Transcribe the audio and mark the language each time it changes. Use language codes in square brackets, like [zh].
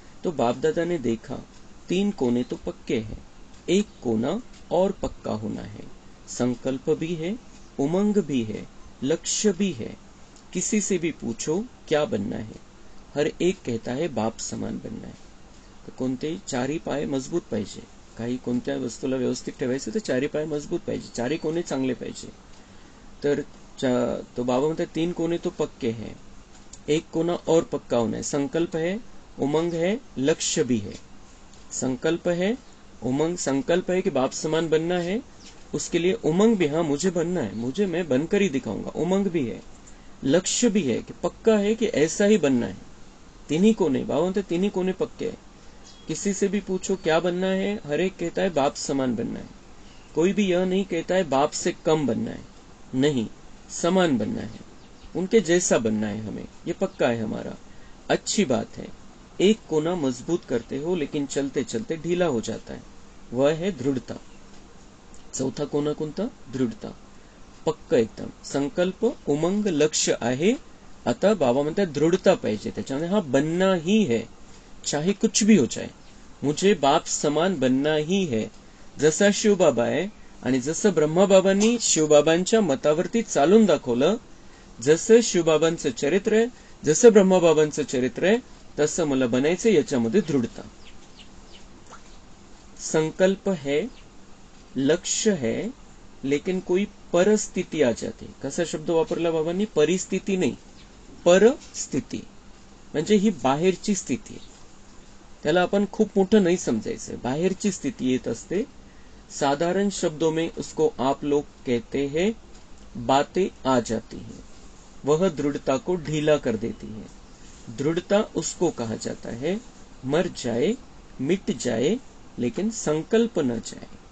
[hi] तो बाप दादा ने देखा 3 कोने तो पक्के हैं, एक कोना और पक्का होना है, संकल्प भी है, उमंग भी है, लक्ष्य भी है। किसी से भी पूछो क्या बनना है, हर एक कहता है बाप समान बनना है। [mr] तर कोणते चारही पाय मजबूत पाहिजे, काही कोणत्या वस्तूला व्यवस्थित ठेवायचं तर चारही पाय मजबूत पाहिजे, चारही कोने चांगले पाहिजे। तर तो बाबा म्हणतात [hi] 3 कोने तो पक्के हैं, एक कोना और पक्का होना है, संकल्प है, उमंग है, लक्ष्य भी है। संकल्प है, उमंग, संकल्प है कि बाप समान बनना है, उसके लिए उमंग भी, हाँ मुझे बनना है, मुझे मैं बनकर ही दिखाऊंगा, उमंग भी है। लक्ष्य भी है कि पक्का है कि ऐसा ही बनना है। 3 ही कोने, बाबा तो 3 ही कोने पक्के है। किसी से भी पूछो क्या बनना है, हर एक कहता है बाप समान बनना है। कोई भी यह नहीं कहता है बाप से कम बनना है, नहीं, समान बनना है, उनके जैसा बनना है हमें, ये पक्का है हमारा। अच्छी बात है, एक कोना मजबूत करते हो लेकिन चलते चलते ढीला हो जाता है, वह है दृढ़ता। [mr] चौथा कोना कोणता? दृढ़ता, पक्का एकदम, संकल्प, उमंग, लक्ष्य आहे। आता बाबा म्हणतात दृढ़ता पाहिजे त्याच्यामध्ये, [hi] हा बनना ही है, चाहे कुछ भी हो जाए, मुझे बाप समान बनना ही है। [mr] जसा शिवबाबा आहे आणि जसं ब्रह्माबाबांनी शिवबाबांच्या मतावरती चालून दाखवलं, जसं शिवबाबांचं चरित्र आहे, जसं ब्रह्माबाबांचं चरित्र आहे, तसं मला बनायचं, याच्यामध्ये दृढ़ता। [hi] संकल्प है, लक्ष्य है, लेकिन कोई परस्थिती आ जाते। [mr] कसा शब्द वापरला बाबांनी? परिस्थिती नाही, परस्थिती म्हणजे ही बाहेरची स्थिती आहे, त्याला आपण खूप मोठं नाही समजायचं, बाहेरची स्थिती येत असते। [hi] साधारण शब्दों में उसको आप लोग कहते हैं बातें आ जाती हैं, वह दृढ़ता को ढीला कर देती है। दृढ़ता उसको कहा जाता है मर जाए, मिट जाए, लेकिन संकल्प न जाए।